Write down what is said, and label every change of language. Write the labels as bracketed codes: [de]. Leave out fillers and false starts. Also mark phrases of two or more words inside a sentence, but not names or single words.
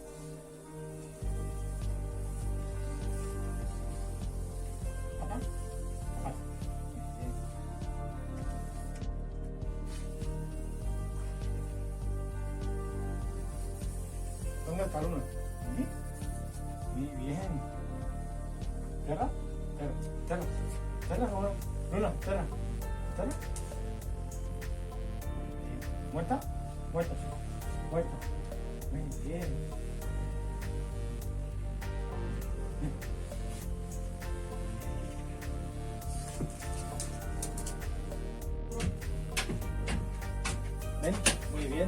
[es] ¿Papá? Papá. Bien. ¿Dónde está Luna? ¿Allí? Muy bien. ¿Terra? Terra. Terra, Luna. Luna, Terra. ¿Terra? Bien. ¿Muerta? Muerta. Muerta. Muy bien. Ven, muy bien.